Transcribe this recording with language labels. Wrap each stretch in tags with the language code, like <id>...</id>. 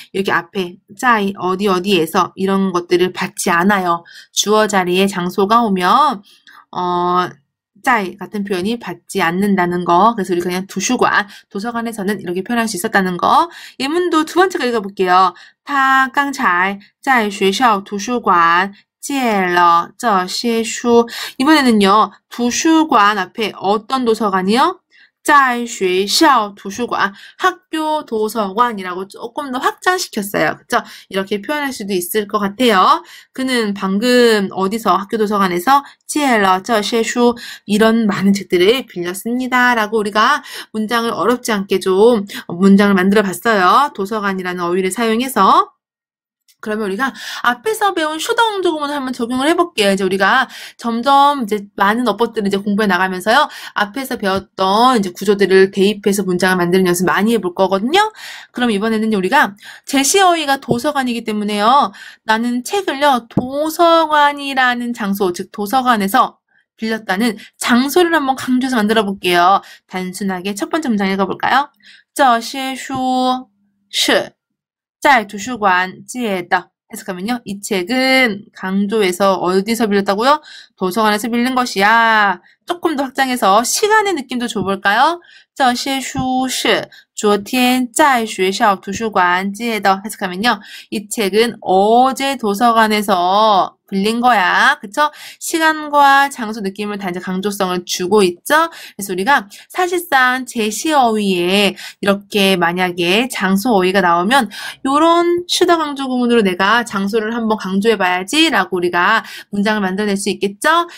<ko>여기 앞에 짜이 어디에서 이런 것들을 받지 않아요. 주어 자리에 장소가 오면 짜이 같은 표현이 받지 않는다는 거. 그래서 우리 그냥 도서관, 도서관에서는 이렇게 표현할 수 있었다는 거. 예문도 두 번째 거 읽어볼게요.</ko> <zh>他刚才在学校图书馆借了这些书.</zh> <ko>이번에는요. 도서관 앞에 어떤 도서관이요?</ko> <zh>在学校图书馆</zh> <ko>학교 도서관이라고 조금 더 확장시켰어요. 그쵸? 이렇게 표현할 수도 있을 것 같아요. 그는 방금 어디서 학교 도서관에서</ko> <zh>借了这些书</zh> <ko>이런 많은 책들을 빌렸습니다. 라고 우리가 문장을 어렵지 않게 좀 문장을 만들어 봤어요. 도서관이라는 어휘를 사용해서 그러면 우리가 앞에서 배운 슈더 강조 구문을 한번 적용을 해볼게요. 이제 우리가 점점 이제 많은 어법들을 이제 공부해 나가면서요. 앞에서 배웠던 이제 구조들을 대입해서 문장을 만드는 연습 많이 해볼 거거든요. 그럼 이번에는 우리가 제시어휘가 도서관이기 때문에요. 나는 책을요, 도서관이라는 장소, 즉 도서관에서 빌렸다는 장소를 한번 강조해서 만들어 볼게요. 단순하게 첫 번째 문장 읽어볼까요?</ko> <zh>这些书是在图书馆借的.</zh> <ko>해석하면요. 이 책은 강조해서 어디서 빌렸다고요? 도서관에서 빌린 것이야. 조금 더 확장해서 시간의 느낌도 줘볼까요?</ko> <zh>这些书是昨天在学校图书馆借的.</zh> <ko>해석하면요. 이 책은 어제 도서관에서 빌린 거야. 그쵸? 시간과 장소 느낌을 다 이제 강조성을 주고 있죠? 그래서 우리가 사실상 제시어휘에 이렇게 만약에 장소 어휘가 나오면 요런 슈더 강조 구문으로 내가 장소를 한번 강조해봐야지 라고 우리가 문장을 만들어낼 수 있겠죠?</ko>